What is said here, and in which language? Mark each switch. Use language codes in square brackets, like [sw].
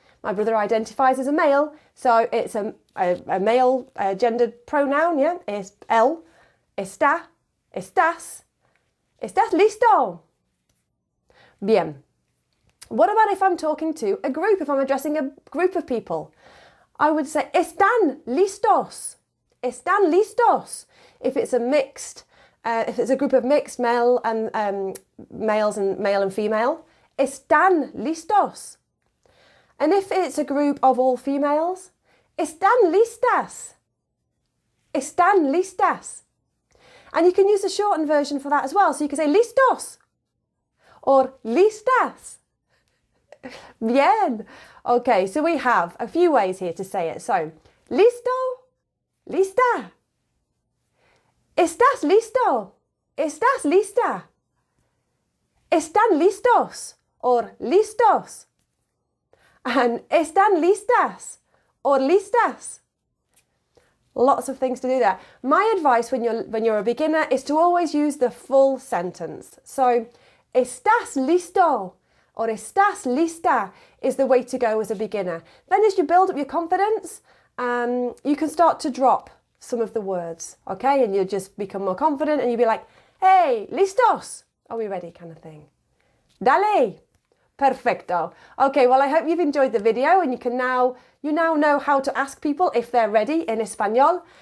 [en] My brother identifies as a male, so it's a male gendered pronoun, yeah? [es] Es él, está, estás. ¿Estás listo? Bien. [en] What about if I'm talking to a group, if I'm addressing a group of people? I would say, [es] ¿están listos? ¿Están listos? [en] If it's a mixed, if it's a group of mixed males and male and female, [es] ¿están listos? [en] And if it's a group of all females, [es] ¿están listas? ¿Están listas? [en] And you can use the shortened version for that as well. So you can say listos or listas. Bien. Okay, so we have a few ways here to say it. [es] So, listo, lista. ¿Estás listo? ¿Estás lista? ¿Están listos or listos? And ¿están listas or listas? [en] Lots of things to do there. My advice when you're a beginner is to always use the full sentence. So, [es] ¿estás listo [en] or [es] ¿estás lista [en] is the way to go as a beginner. Then as you build up your confidence, you can start to drop some of the words, okay? And you'll just become more confident and you'll be like, hey, listos, are we ready, kind of thing. [es] Dale. Perfecto. [en] Okay, well, I hope you've enjoyed the video and you now know how to ask people if they're ready in Espanol.